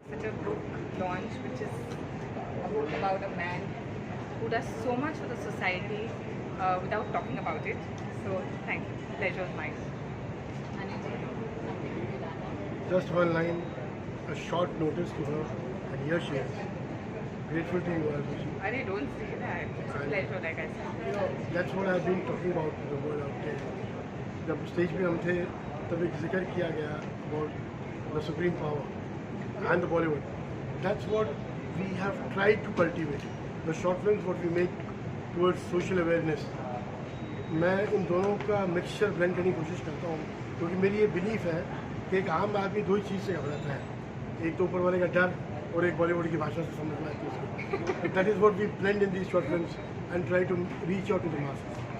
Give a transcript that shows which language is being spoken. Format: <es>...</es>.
<en>Such a book launch, which is a book about a man who does so much for the society without talking about it. So thank you. Pleasure is mine. Just one line, a short notice to her, and here she is. Grateful to you, Arzu. I don't say that. It's a pleasure, like I said. You know, that's what I've been talking about to the world out there.</en> <hi>जब stage पे हम थे तब एक जिक्र किया गया</hi> <en>about the supreme power and the Bollywood. That's what we have tried to cultivate. The short films what we make towards social awareness.</en> <hi>मैं इन दोनों का मिक्सचर ब्लेंड करने की कोशिश करता हूँ क्योंकि मेरी ये बिलीफ है कि एक आम आदमी दो ही चीज़ से घबराता है, एक तो ऊपर वाले का डर और एक बॉलीवुड की भाषा से समझ में आती है उसको.</hi> <en>That is what we blend in these short films and try to reach out to the masses.</en>